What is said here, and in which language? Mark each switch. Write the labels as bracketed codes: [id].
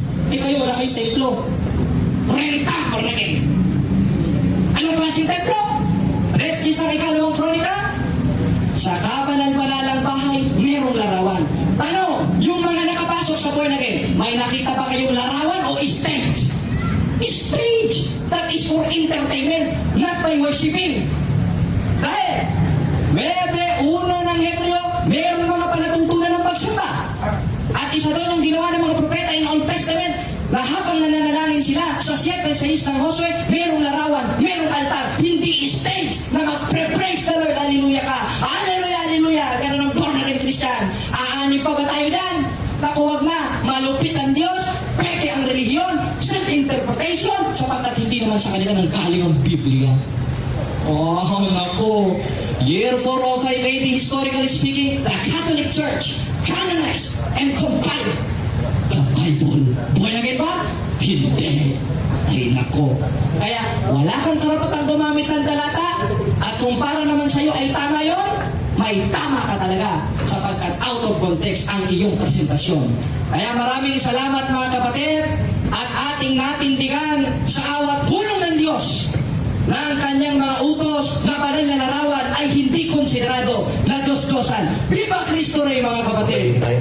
[tl] Eh kayo wala kayong templo. Renta por rin. Anong klaseng templo? 3 ng 2 Kronika, sa kabanal-banalang bahay, mayroong larawan. Tanong, yung mga nakapasok sa born again, may nakita ba kayong larawan o stage? [en] Stage! That is for entertainment, not by worshiping. [tl] Dahil, uno ng Hebreo, mayroong mga palatuntunan ng pagsamba. At isa doon ang ginawa ng mga propeta in Old Testament, na habang nananalangin sila sa 7:6 ng Josue, mayroong larawan, mayroong altar, hindi stage na mag-praise the Lord, hallelujah ka, hallelujah, hallelujah, gano'n ang born again Christian. Aani pa ba tayo dan? Naku, wag na, malupit ang Diyos, peke ang relihiyon, self-interpretation, sapagkat hindi naman sa kanila ng galing ang Biblia. [en] Oh, naku, year 405 AD, historically speaking, the Catholic Church canonized and compiled the Bible. [tl] Buhay na ba? Hindi. Ay nako. Kaya wala kang karapatang gumamit ng talata. At kung para naman sa'yo ay tama yon, may tama ka talaga sapagkat out of context ang iyong presentasyon. Kaya maraming salamat mga kapatid at ating natindigan sa awat pulong ng Diyos na ang kanyang mga utos na banal na larawan ay hindi konsiderado na Diyos-Diyosan. [es] Viva Cristo Rey [tl] mga kapatid!